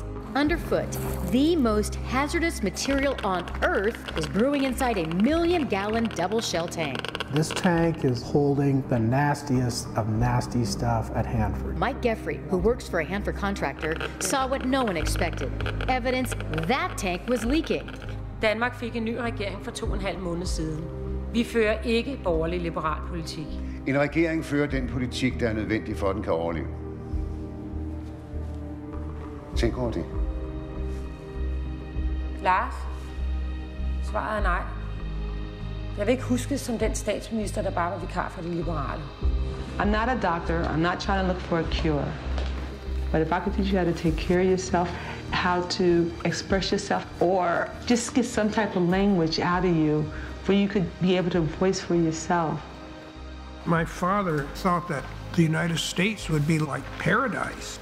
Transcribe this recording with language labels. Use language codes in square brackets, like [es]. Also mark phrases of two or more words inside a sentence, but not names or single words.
[en] Underfoot, the most hazardous material on Earth, is brewing inside a 1 million-gallon double shell tank. This tank is holding the nastiest of nasty stuff at Hanford. Mike Geffrey, who works for a Hanford contractor, saw what no one expected. Evidence that tank was leaking. [da] Danmark fik en ny regering for 2,5 måneder siden. Vi fører ikke borgerlig liberal politik. En regering fører den politik, der er nødvendig for, at den kan overleve. Tænk over det. Lars? Svaret er nej. Jeg vil ikke huskes som den statsminister, der bare var vikar for de liberale. [en] I'm not a doctor. I'm not trying to look for a cure. But if I could teach you how to take care of yourself, how to express yourself, or just get some type of language out of you where you could be able to voice for yourself. My father thought that the United States would be like paradise.